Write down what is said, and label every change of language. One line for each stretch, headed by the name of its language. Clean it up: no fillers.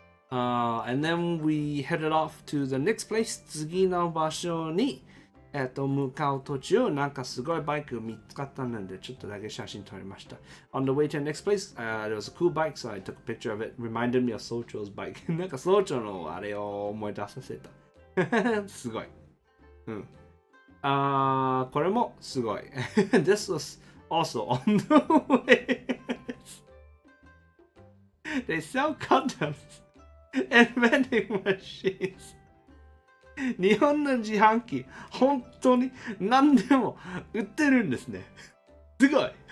English: And then we headed off to the next place.
Japanese: 次の場所に、向かう途中、なんかすごいバイク見つかったので、ちょっとだけ写真撮りました。
English: On the way to the next place, there was a cool bike, so I took a picture of it. Reminded me of Socho's bike.
Japanese: なんか総長のあれを思い出させた。すごい。うん。これもすごい。
English: This was also on the way. They sell condoms and vending machines.
Japanese: 日本の自販機、本当に何でも売ってるんですね。すごい。